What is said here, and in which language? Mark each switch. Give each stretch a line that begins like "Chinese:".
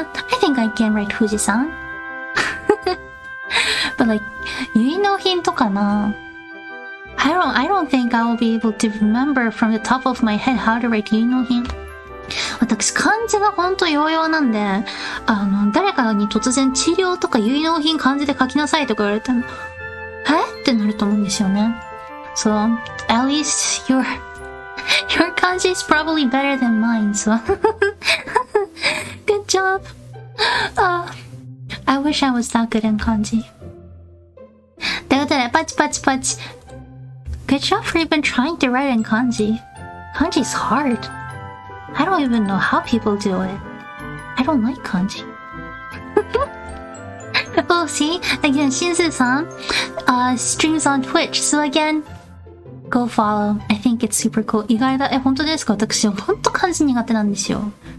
English: I think I can write Fuji-san. But like,
Japanese: 結納品とかな?
English: I don't think I will be able to remember from the top of my head how to write 結納品.
Japanese: 私漢字がほんと弱々なんで、誰かに突然治療とか結納品漢字で書きなさいとか言われたら、え？ってなると思うんですよね。
English: So, at least your kanji is probably better than mine, so. Good job. I wish I was that good in kanji.
Japanese: ということで、パチパチパチ。
English: Good job for even trying to write in kanji. Kanji's hard. I don't even know how people do it. I don't like kanji. Oh, see? Again, Shinsu-san streams on Twitch. So again, go follow. I think it's super cool.
Japanese: 意外だ。本当ですか？私、本当漢字苦手なんですよ。